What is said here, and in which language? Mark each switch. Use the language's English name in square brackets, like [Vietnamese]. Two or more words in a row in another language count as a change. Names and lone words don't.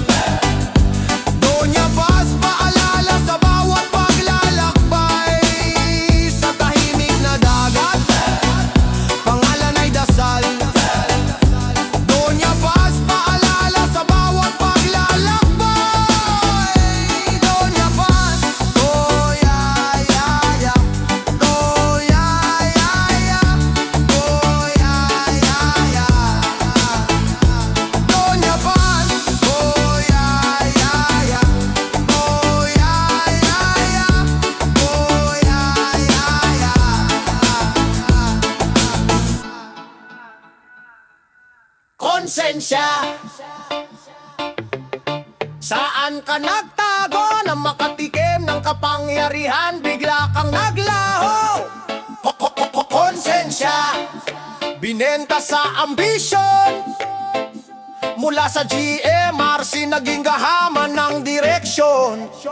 [Filipino] Doña Paz, paalala sa bawat paglalakbay. Sa tahimik na dagat, pangalan ay dasal. Doña Paz, paalala sa bawat paglalakbay. Doña Paz, [English] oh yeah, yeah, yeah. Oh yeah, yeah, yeah. Oh yeah, yeah, yeah. Doña Paz, oh yeah, yeah, yeah. Oh yeah, yeah, yeah. Oh yeah, yeah, yeah. [Filipino] Konsensya, saan ka nagtago na makatikim ng kapangyarihan? Bigla kang naglaho. Konsensya, binenta sa ambisyon. Mula sa GMRC naging gahaman ng direksyon.